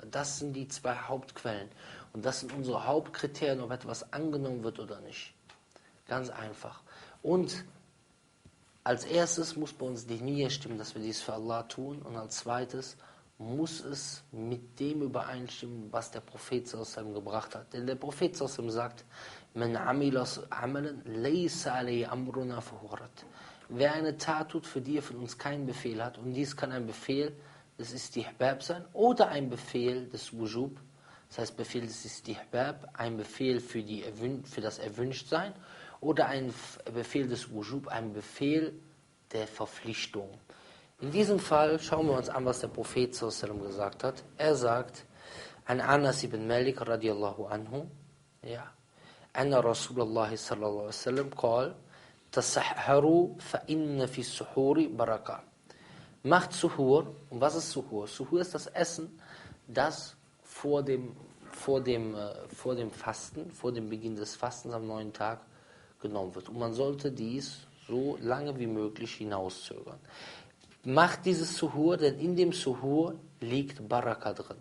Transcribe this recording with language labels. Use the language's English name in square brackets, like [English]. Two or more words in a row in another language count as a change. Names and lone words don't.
[German] Das sind die zwei Hauptquellen und das sind unsere Hauptkriterien, ob etwas angenommen wird oder nicht. Ganz einfach. Und als erstes muss bei uns die Niyyah stimmen, dass wir dies für Allah tun. Und als zweites muss es mit dem übereinstimmen, was der Prophet [Arabic] صلى الله عليه وسلم [German] gebracht hat. Denn der Prophet [Arabic] صلى الله عليه وسلم [German] sagt: [Arabic] من عمل عملا ليس عليه أمرنا فهو رد. [German] Wer eine Tat tut, für die er von uns keinen Befehl hat, und dies kann ein Befehl des Istihbab sein oder ein Befehl des Wujub. Das heißt, Befehl des Istihbab, ein Befehl für das Erwünschtsein, oder ein Befehl des Wujub, ein Befehl der Verpflichtung. In diesem Fall schauen wir uns an, was der Prophet [Arabic] صلى الله عليه وسلم [German] gesagt hat. Er sagt, [Arabic] عن أنس بن مالك رضي الله عنه, ja, أن رسول الله صلى الله عليه وسلم قال تسحروا فإن في السحور بركة. [German] Macht Suhur. Und was ist Suhur? Suhur ist das Essen, das vor dem Fasten, vor dem Beginn des Fastens am 9. Tag genommen wird. Und man sollte dies so lange wie möglich hinauszögern. Macht dieses Suhur, denn in dem Suhur liegt Baraka drin.